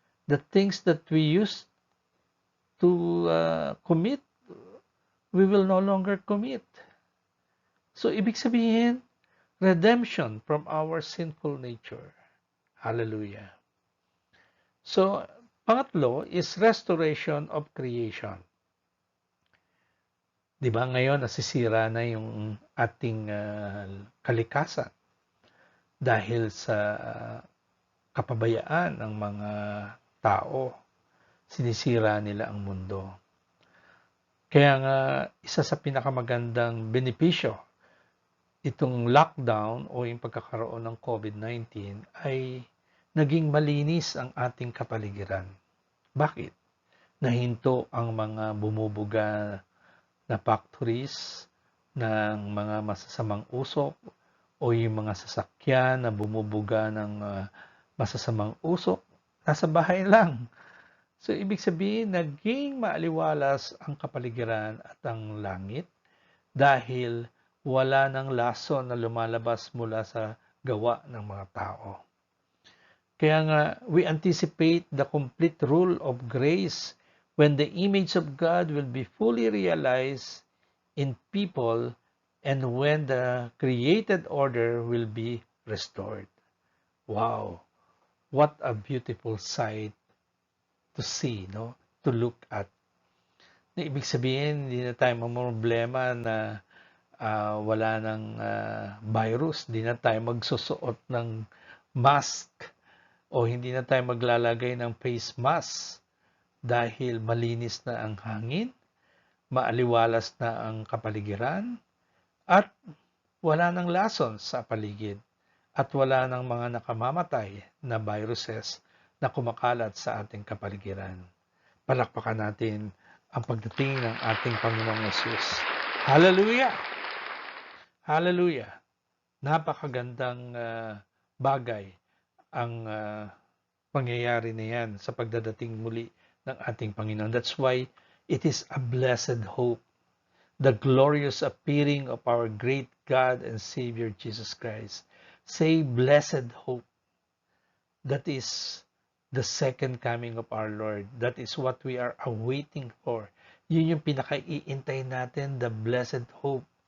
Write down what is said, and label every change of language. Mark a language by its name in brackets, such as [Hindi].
[English] The things that we used to commit, we will no longer commit. [Filipino] So, ibig sabihin, [English] redemption from our sinful nature. [Filipino] Hallelujah. [English] So, pangatlo is restoration of creation. [Filipino] Di ba ngayon nasisira na yung ating kalikasan dahil sa kapabayaan ng mga tao. Sinisira nila ang mundo. Kaya nga, isa sa pinakamagandang benepisyo itong lockdown o yung pagkakaroon ng COVID-19 ay naging malinis ang ating kapaligiran. Bakit? Nahinto ang mga bumubuga na factories ng mga masasamang usok o yung mga sasakyan na bumubuga ng masasamang usok, nasa bahay lang. So, ibig sabihin, naging maaliwalas ang kapaligiran at ang langit dahil wala ng lason na lumalabas mula sa gawa ng mga tao. Kaya nga, [English] we anticipate the complete rule of grace when the image of God will be fully realized in people and when the created order will be restored. Wow! What a beautiful sight to see, no? To look at. [Filipino] Ibig sabihin, hindi na tayo mamroblema na wala ng virus, hindi na tayo magsusuot ng mask o hindi na tayo maglalagay ng face mask dahil malinis na ang hangin, maaliwalas na ang kapaligiran, at wala ng lason sa paligid at wala ng mga nakamamatay na viruses na kumakalat sa ating kapaligiran. Palakpakan natin ang pagdating ng ating Panginoong Yesus. Hallelujah! Hallelujah! Napakagandang bagay ang pangyayari na yan sa pagdadating muli ng ating Panginoon. [English] That's why it is a blessed hope, the glorious appearing of our great God and Savior Jesus Christ. Say, blessed hope. That is the second coming of our Lord. That is what we are awaiting for. [Filipino] Yun yung pinaka-iintay natin, [English] the blessed hope.